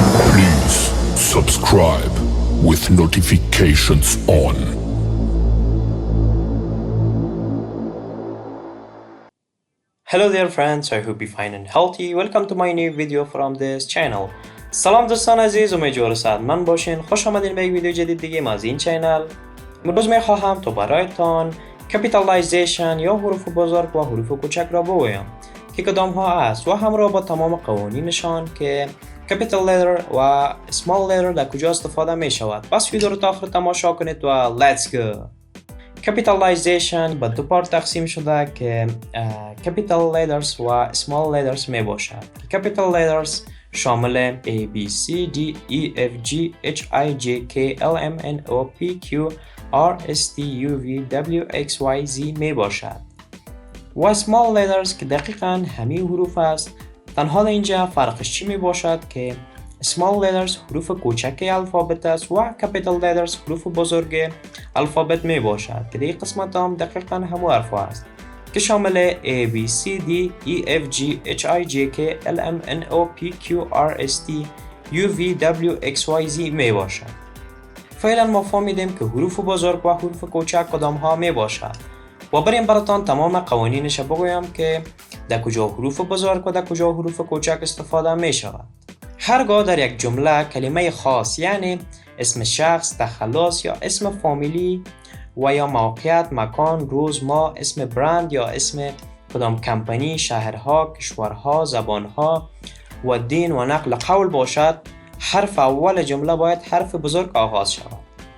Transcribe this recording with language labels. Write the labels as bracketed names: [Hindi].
[English] Please subscribe with notifications on. Hello there friends, I hope you're fine and healthy. Welcome to my new video from this channel. [Persian] سلام دوستان عزیز، امیدوارم سعادتمند باشین. خوش آمدین به یک ویدیو جدید دیگه از این چینل. امروز میخواهم تا برایتان کپیتالایزیشن یا حروف بزرگ و حروف کوچک را بگویم که کدام ها است و همراه با تمام قوانینشان که کپیتال لتر و اسمال لتر در کجا استفاده می شود. پس ویدیو رو تا آخر تماشا کنید و [English] let's go. [Persian] کپیتالایزیشن به دو پارت تقسیم شده که کپیتال لترز و اسمال لترز می باشد. کپیتال لترز شامل [English] A, B, C, D, E, F, G, H, I, J, K, L, M, N, O, P, Q, R, S, T, U, V, W, X, Y, Z [Persian] می باشد. و [English] small letters [Persian] که دقیقاً همین حروف است. تنها اینجا فرقش چی می باشد که [English] small letters [Persian] حروف کوچک الفابت است و [English] capital letters [Persian] حروف بزرگ الفابت می باشد که در قسمت هم دقیقاً همون حرف است که شامل A, B, C, D, E, F, G, H, I, J, K, L, M, N, O, P, Q, R, S, T, U, V, W, X, Y, Z می باشد. فعلا ما فهمیدیم که حروف بزرگ و حروف کوچک کدام ها می باشد و بریم براتان تمام قوانینش بگویم که در کجا حروف بزرگ و در کجا حروف کوچک استفاده می شود. هرگاه در یک جمله کلمه خاص یعنی اسم شخص، تخلص یا اسم فامیلی و یا موقعیت، مکان، روز، ماه، اسم برند یا اسم کدام کمپانی، شهرها، کشورها، زبانها و دین و نقل قول باشد، حرف اول جمله باید حرف بزرگ آغاز شود.